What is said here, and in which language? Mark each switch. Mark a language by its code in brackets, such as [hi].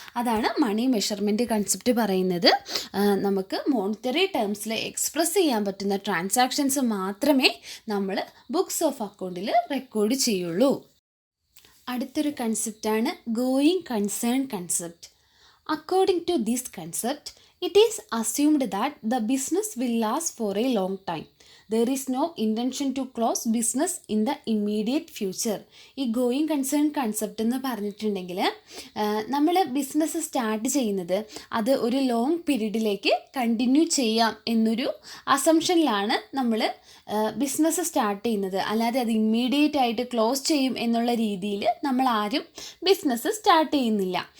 [ml] അതാണ് മണി measurement concept പറയുന്നത്. നമുക്ക് മോണിറ്ററി ടേംസിൽ എക്സ്പ്രസ് ചെയ്യാൻ പറ്റുന്ന ട്രാൻസാക്ഷൻസ് മാത്രമേ നമ്മൾ ബുക്സ് ഓഫ് അക്കൗണ്ടിൽ റെക്കോർഡ് ചെയ്യുള്ളൂ. അടുത്തൊരു കൺസെപ്റ്റാണ് going concern concept. [en] According to this concept, It is assumed that the business will last for a long time. There is no intention to close business in the immediate future. [ml] ഈ going concern concept എന്ന് പറഞ്ഞിട്ടുണ്ടെങ്കിൽ നമ്മൾ business start ചെയ്യുന്നത് അത് ഒരു long പീരീഡിലേക്ക് continue ചെയ്യാം എന്നൊരു അസംഷനിലാണ് നമ്മൾ ബിസിനസ് സ്റ്റാർട്ട് ചെയ്യുന്നത്. അല്ലാതെ അത് ഇമ്മീഡിയറ്റ് ആയിട്ട് ക്ലോസ് ചെയ്യും എന്നുള്ള രീതിയിൽ നമ്മൾ ആരും ബിസിനസ് സ്റ്റാർട്ട് ചെയ്യുന്നില്ല.